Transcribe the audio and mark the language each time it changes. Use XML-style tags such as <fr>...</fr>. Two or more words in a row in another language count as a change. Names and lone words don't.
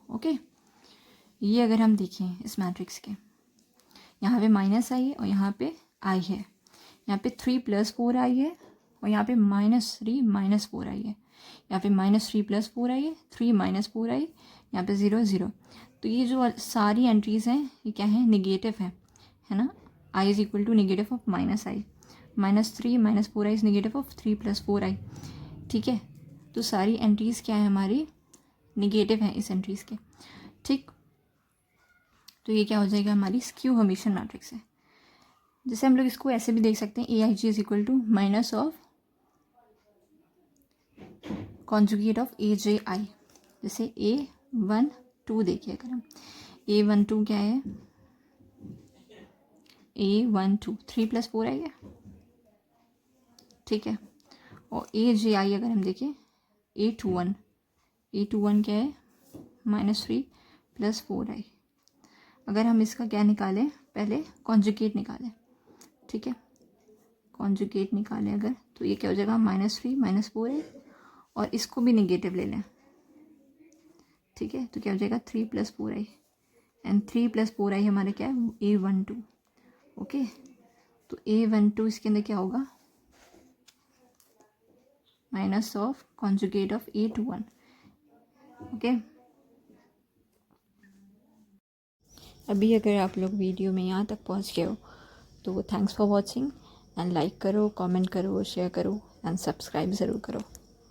<hi>ओके, ये अगर हम देखें इस मैट्रिक्स के, यहाँ पे -i है और यहाँ पे i है, यहाँ पे 3 + 4i है और यहाँ पे -3 - 4i है, यहाँ पे -3 + 4i है, 3 - 4i, यहाँ पे 0 0। तो ये जो सारी एंट्रीज़ हैं ये क्या है, निगेटिव है ना।</hi> <en>i = negative of -i, -3 - 4i is negative of 3 + 4i।</en> <hi>ठीक है, तो सारी एंट्रीज़ क्या है हमारी, निगेटिव हैं इस एंट्रीज़ के। ठीक, तो ये क्या हो जाएगा, हमारी</hi> <en>skew hermitian matrix</en> <hi>है। जैसे हम लोग इसको ऐसे भी देख सकते हैं, aij =</hi> <en>conjugate of</en> <hi>aj। जैसे a1 2 देखिए, अगर हम a1 2 क्या है, a1 2 3 + 4i है, ठीक है। और aj अगर हम देखें, a21 क्या है, -3 + 4i। अगर हम इसका क्या निकालें, पहले कॉन्जुगेट निकालें, ठीक है, कॉन्जुगेट निकालें अगर, तो ये क्या हो जाएगा, -3 - 4i, और इसको भी निगेटिव ले लें, ठीक है, तो क्या हो जाएगा 3+4i, एंड 3+4i हमारे क्या है A12। ओके, तो A12 इसके अंदर क्या होगा,</hi> <en>minus of conjugate of</en> <hi>A21। ओके, अभी अगर आप लोग वीडियो में यहाँ तक पहुँच गए हो तो</hi> <en>thanks for watching,</en> <hi>एंड लाइक करो, कमेंट करो, शेयर करो, एंड सब्सक्राइब ज़रूर करो।</hi>